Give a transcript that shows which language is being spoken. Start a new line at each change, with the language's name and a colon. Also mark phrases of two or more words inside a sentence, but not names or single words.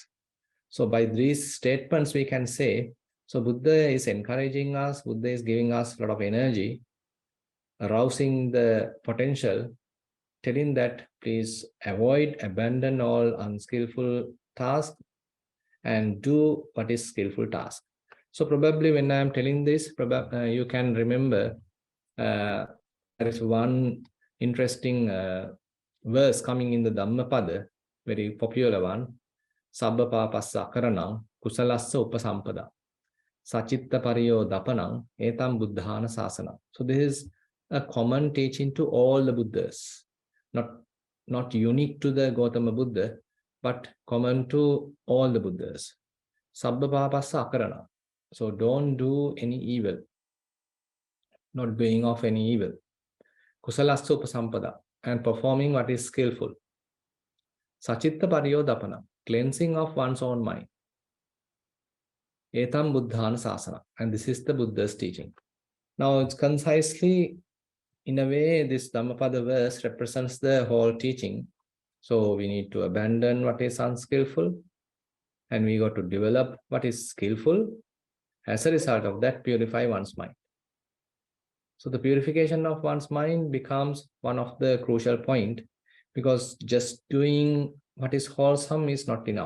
English: So by these statements, we can say, so Buddha is encouraging us, Buddha is giving us a lot of energy, arousing the potential, telling that please avoid, abandon all unskillful tasks and do what is skillful task. So probably when I am telling this, you can remember there is one interesting verse coming in the Dhammapada, very popular one.
Pali: Sabba papassa akaranam kusalassa upasampada sachitta pariyo dapanam etam buddhana sasana.
English: So this is a common teaching to all the Buddhas. not unique to the Gautama Buddha, but common to all the Buddhas.
Pali: Sabbha papassa akarana.
English: So don't do any evil, not doing of any evil.
Pali: Kusalastha upasampada,
English: and performing what is skillful.
Pali: Sachitta pariyodapana,
English: cleansing of one's own mind.
Pali: Etam buddhana sasana,
English: and this is the Buddha's teaching. Now it's concisely, in a way, this Dhammapada verse represents the whole teaching. So we need to abandon what is unskillful, and we got to develop what is skillful. As a result of that, purify one's mind. So the purification of one's mind becomes one of the crucial points, because just doing what is wholesome is not enough.